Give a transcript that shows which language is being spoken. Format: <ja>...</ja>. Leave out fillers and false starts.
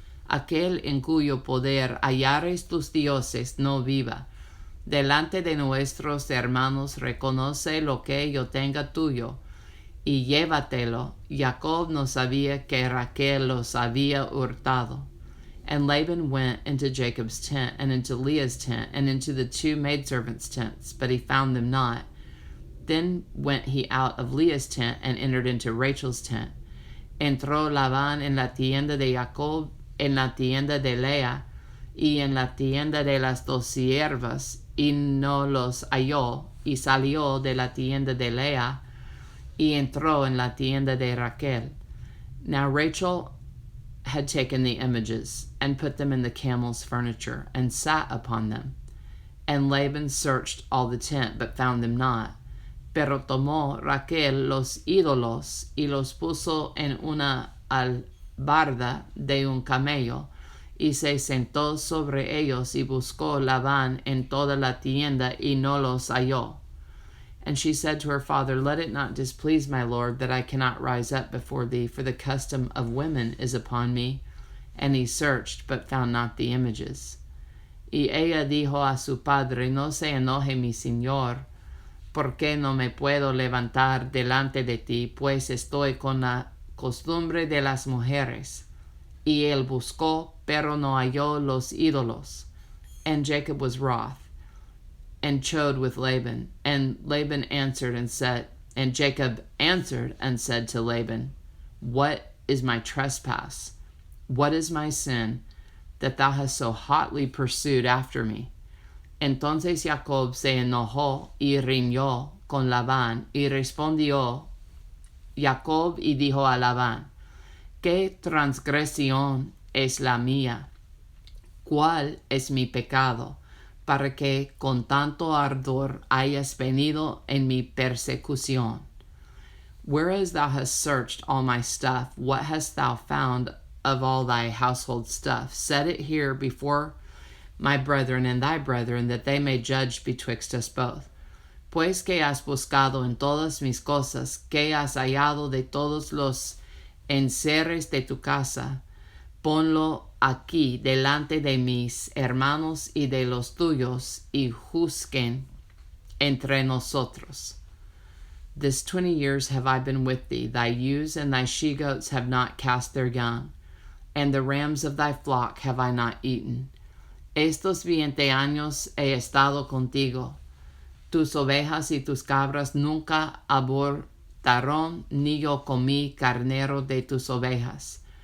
<es>Aquel en cuyo poder hallares tus dioses no viva. Delante de nuestros hermanos reconoce lo que yo tenga tuyo, y llévatelo. Jacob no sabía que Raquel los había hurtado.</es> <en>And Laban went into Jacob's tent, and into Leah's tent, and into the two maidservants' tents, but he found them not. Then went he out of Leah's tent, and entered into Rachel's tent.</en> <es>Entró Labán en la tienda de Jacob, en la tienda de Lea, y en la tienda de las dos siervas, y no los halló, y salió de la tienda de Lea, y entró en la tienda de Raquel.</es> <en>Now Rachel had taken the images, and put them in the camel's furniture, and sat upon them. And Laban searched all the tent, but found them not.</en> <es>Pero tomó Raquel los ídolos, y los puso en una albarda de un camello, y se sentó sobre ellos, y buscó Labán en toda la tienda, y no los halló.</es> <en>And she said to her father, Let it not displease my lord, that I cannot rise up before thee, for the custom of women is upon me. And he searched, but found not the images.</en> <es>Y ella dijo a su padre, No se enoje mi señor, porque no me puedo levantar delante de ti, pues estoy con la costumbre de las mujeres. Y él buscó, pero no halló los ídolos.</es> <en>And Jacob was wroth, and chode with Laban. And Laban answered and said, and Jacob answered and said to Laban, What is my trespass? What is my sin, that thou hast so hotly pursued after me?</en> <es>Entonces Jacob se enojó y riñó con Labán, y respondió Jacob y dijo a Labán, ¿Qué transgresión es la mía? ¿Cuál es mi pecado, para que con tanto ardor hayas venido en mi persecución?</es> <en>Whereas thou hast searched all my stuff, what hast thou found of all thy household stuff? Set it here before my brethren and thy brethren, that they may judge betwixt us both.</en> <es>Pues que has buscado en todas mis cosas, que has hallado de todos los enseres de tu casa, ponlo aquí delante de mis hermanos y de los tuyos, y juzguen entre nosotros.</es> <en>This 20 years have I been with thee, thy ewes and thy she-goats have not cast their young, and the rams of thy flock have I not eaten.</en> <es>Estos 20 años he estado contigo. Tus ovejas y tus cabras nunca abortaron, ni yo comí carnero de tus ovejas.</es>